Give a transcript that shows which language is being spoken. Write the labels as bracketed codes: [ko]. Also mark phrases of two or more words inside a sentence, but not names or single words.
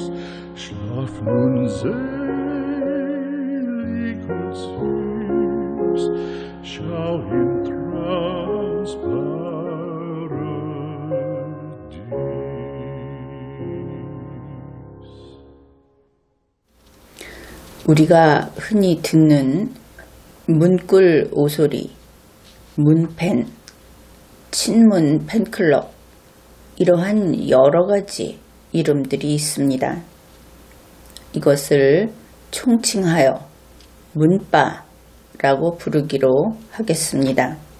[de] Schlaf nun selig und süß, schau im Traums Paradies. [ko] 우리가 흔히 듣는 문꿀 오소리, 문팬, 친문 팬클럽, 이러한 여러 가지 이름들이 있습니다. 이것을 총칭하여 문바라고 부르기로 하겠습니다.